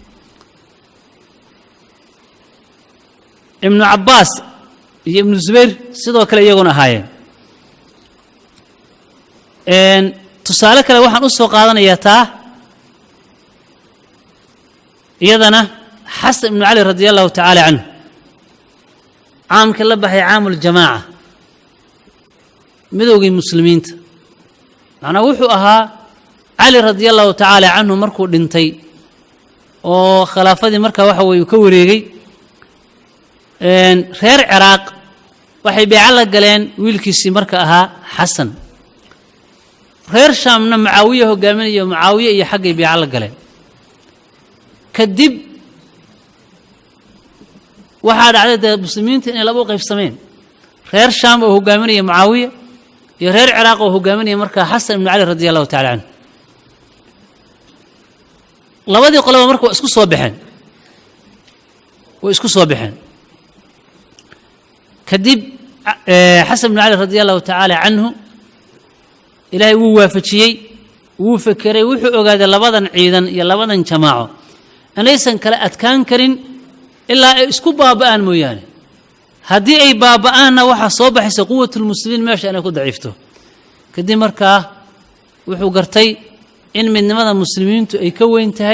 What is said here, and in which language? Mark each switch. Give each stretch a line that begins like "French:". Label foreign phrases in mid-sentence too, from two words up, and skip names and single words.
Somali: ibn Abbas iyo ibn Zubayr sidoo kale iyaguna ahaayeen tusaale kale waxaan u soo qaadanayaa taa iyadana Hasan ibn Ali
Arabic: رضي الله تعالى عنه
Somali: caamka la baxay
Arabic: عام الجماعة
Somali: midowgii muslimiinta macnaa wuxuu ahaa Ali
Arabic: رضي الله تعالى عنه
Somali: markuu dhintay oo khilaafadii marka waxa weey ka wareegay reer Ciraaq waxay beeca la galeen wiilkiisii marka ahaa Hasan reer Shaamna Muawiya hogaaminayo Muawiya iyo xaqay beeca la galeen kadib waxa dhacday muslimiinta in laba qayb sameeyeen reer Shaam oo hogaaminayo Muawiya iyo reer Ciraaq oo hogaaminayo marka Hasan ibn Ali
Arabic: رضي الله تعالى عنه
Somali: labadii qoloba marka isku soo baxeen kadib Hasan ibn Ali
Arabic: رضي الله تعالى عنه
Somali: ilaahay wuu waafajiyay wuu fakiray wuxuu ogaaday labadan ciidan iyo labadan jamaaco anaysan kala adkaan karin ilaa ay isku baaba'aan mooyaane haddii ay baaba'aanna waxaa soo baxaysa quwatulmuslimiin meesha inay ku daciifto kadib markaa wuxuu gartay in midnimada muslimiintu ay ka weyn tahay